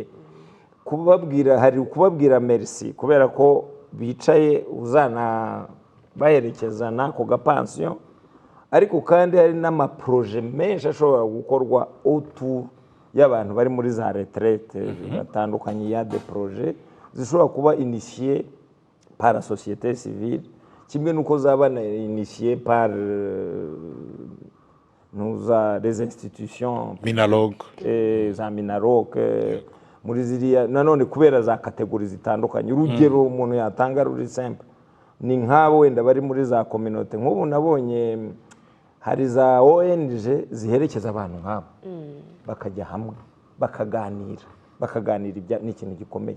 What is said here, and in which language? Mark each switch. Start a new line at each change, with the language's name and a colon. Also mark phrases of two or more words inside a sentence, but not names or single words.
Kinyarwanda: Hari kubabwira merci kubera ko bicaye uzana baherekeza n'ako gapansiyo, ariko kandi hari n'amaproje menshi ashobora gukorwa autour y'abantu bari muri za retraite batandukanye.
French: Ya des projets
Kinyarwanda: zishobora kuba
French: initié par la société civile,
Kinyarwanda: kimwe nuko zaba
French: initié par les institutions
Kinyarwanda: za Minaloc, muri ziriya nanone kubera za kategori zitandukanye. Urugero umuntu yatanga ruri simple ni nk'abo wenda bari muri za communauté. Nk'ubu nabonye hari za ONG ziherekeza abantu nk'abo, bakajya hamwe bakaganira ni ikintu gikomeye.